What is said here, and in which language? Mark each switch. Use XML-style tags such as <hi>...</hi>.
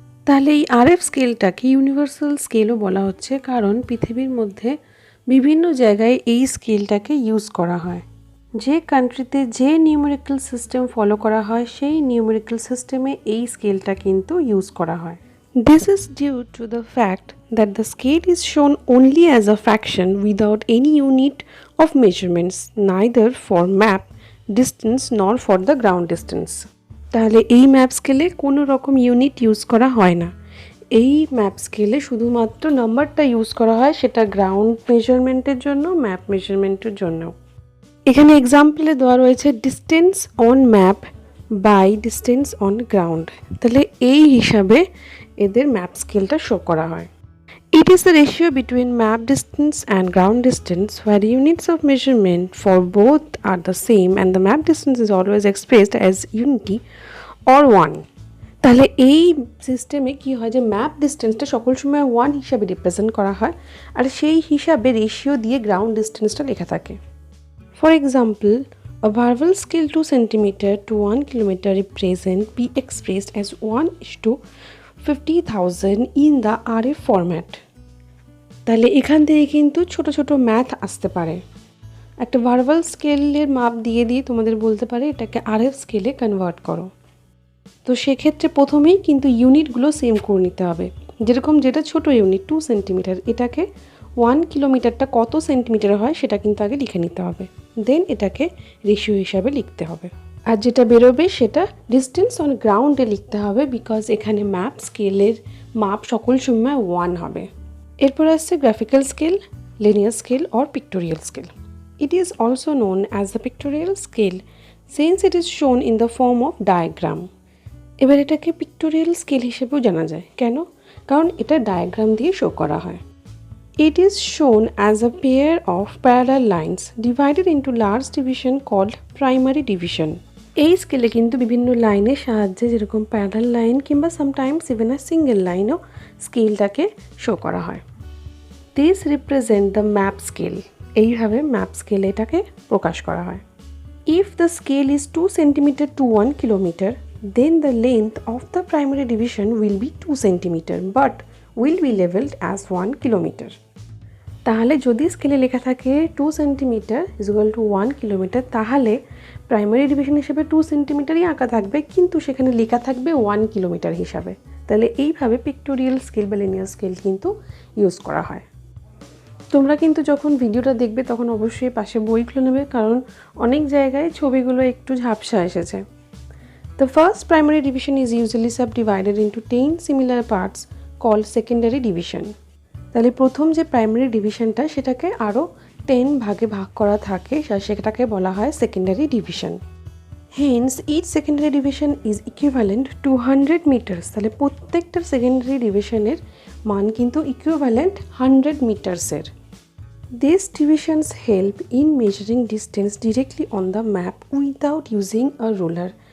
<bn>তাহলে এই RF স্কেলটাকে universal স্কেলও বলা হচ্ছে, কারণ পৃথিবীর মধ্যে বিভিন্ন জায়গায় এই স্কেলটাকে ইউজ করা হয়। যে কান্ট্রিতে যে নিউমেরিক্যাল সিস্টেম ফলো করা হয় সেই নিউমেরিক্যাল সিস্টেমে এই স্কেলটা কিন্তু ইউজ করা হয়।</bn> <en>This is due to the fact that the scale is shown only as a fraction without any unit of measurements, neither for map distance nor for the ground distance.</en> <bn>তাহলে এই map স্কেলে কোনো রকম unit use করা হয় না। এই map স্কেলে শুধুমাত্র নাম্বারটা ইউজ করা হয়, সেটা গ্রাউন্ড মেজারমেন্টের জন্য, ম্যাপ মেজারমেন্টের জন্য। এখানে এক্সাম্পলে দেওয়া রয়েছে</bn> <en>Distance on map by distance on ground.</en> <bn>তাহলে এই হিসাবে এদের ম্যাপ স্কেলটা শো করা হয়।</bn> <en>It is the ratio between map distance and ground distance where units of measurement for both are the same and the map distance is always expressed as unity or 1.</en> <bn>তাহলে এই সিস্টেমে কি হয় যে map ডিস্টেন্সটা সকল সময় 1 হিসাবে রিপ্রেজেন্ট করা হয়, আর সেই হিসাবে রেশিও দিয়ে গ্রাউন্ড ডিস্টেন্সটা লেখা থাকে।</bn> <en>For example, a verbal scale 2 cm to 1 km represent be expressed as 1:50,000 in the RF format.</en> <bn>তাহলে এখান থেকে কিন্তু ছোট ছোট ম্যাথ আসতে পারে। একটা ভার্বাল স্কেলের মাপ দিয়ে তোমাদের বলতে পারে এটাকে RF স্কেলে কনভার্ট করো। তো সেক্ষেত্রে প্রথমেই কিন্তু ইউনিটগুলো সেম করে নিতে হবে। যেরকম যেটা ছোট ইউনিট 2 সেন্টিমিটার, এটাকে 1 কিলোমিটারটা কত সেন্টিমিটার হয় সেটা কিন্তু আগে লিখে নিতে হবে, দেন এটাকে রেশিও হিসাবে লিখতে হবে। আর যেটা বেরোবে সেটা ডিস্টেন্স অন গ্রাউন্ডে লিখতে হবে, বিকজ এখানে ম্যাপ স্কেলের মাপ সকল সময় 1 হবে। এরপর আসছে graphical scale, linear scale or pictorial scale.</bn> <en>It is also known as the pictorial scale since it is shown in the form of diagram.</en> <bn>এবার এটাকে পিক্টোরিয়াল স্কেল হিসেবেও জানা যায়, কেন? কারণ এটা ডায়াগ্রাম দিয়ে শো করা হয়।</bn> <en>It is shown as a pair of parallel lines divided into large division called primary division.</en> <bn>এই স্কেলে কিন্তু বিভিন্ন লাইনের সাহায্যে, যেরকম প্যারালাল লাইন কিংবা</bn> <en>sometimes even a single লাইনও</en> <bn>স্কেলটাকে শো করা হয়।</bn> <en>These represent the map scale.</en> <bn>এইভাবে ম্যাপ স্কেল এটাকে প্রকাশ করা হয়।</bn> <en>If the scale is 2 cm to 1 km, then the length of the primary division will be 2 cm but will be leveled as 1 km.</en> <bn>তাহলে যদি স্কেলে লেখা থাকে 2 cm = 1 km, তাহলে প্রাইমারি ডিভিশন হিসেবে 2 সেন্টিমিটারই আঁকা থাকবে, কিন্তু সেখানে লেখা থাকবে 1 কিলোমিটার হিসাবে। তাহলে এইভাবে পিক্টোরিয়াল স্কেল বা লিনিয়ার স্কেল কিন্তু ইউজ করা হয়। তোমরা কিন্তু যখন ভিডিওটা দেখবে তখন অবশ্যই পাশে বইগুলো নেবে, কারণ অনেক জায়গায় ছবিগুলো একটু ঝাপসা এসেছে।</bn> <en>The first primary division is usually subdivided into 10 similar parts called secondary division.</en> <bn>তাহলে প্রথম যে প্রাইমারি ডিভিশনটা সেটাকে আরও 10 ভাগে ভাগ করা থাকে, সেটাকে বলা হয় secondary division.</bn> <en>Hence each secondary division is equivalent to 100 meters.</en> <bn>তাহলে প্রত্যেকটা সেকেন্ডারি ডিভিশনের মান কিন্তু equivalent 100 মিটারসের।</bn> <en>These divisions help in measuring distance directly on the map without using a ruler.</en>